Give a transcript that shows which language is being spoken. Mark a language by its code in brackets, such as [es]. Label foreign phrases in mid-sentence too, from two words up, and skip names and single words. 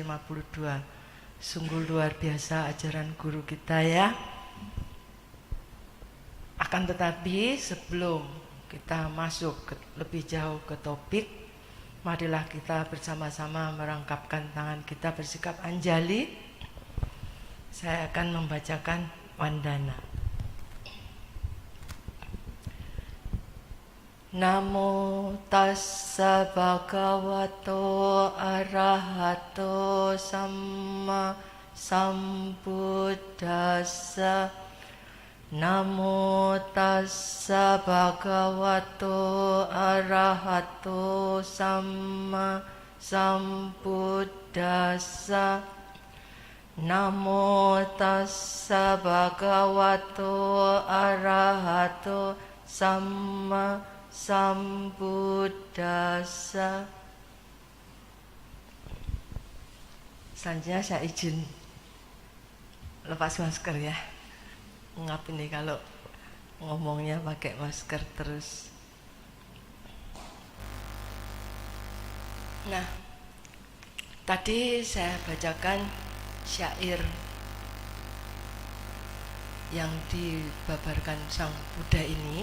[id] Sungguh luar biasa ajaran guru kita, ya. Akan tetapi sebelum kita masuk lebih jauh ke topik, marilah kita bersama-sama merangkapkan tangan kita bersikap anjali. Saya akan membacakan Wandana. [pi] Namo tassa bhagavato arahato samma sambuddhassa. Namo tassa bhagavato arahato samma sambuddhassa. Namo tassa bhagavato arahato samma sambuddhassa. [id] Selanjutnya saya izin lepas masker, ya. Ngap ini kalau ngomongnya pakai masker terus. Nah, tadi saya bacakan syair yang dibabarkan Sang Buddha ini.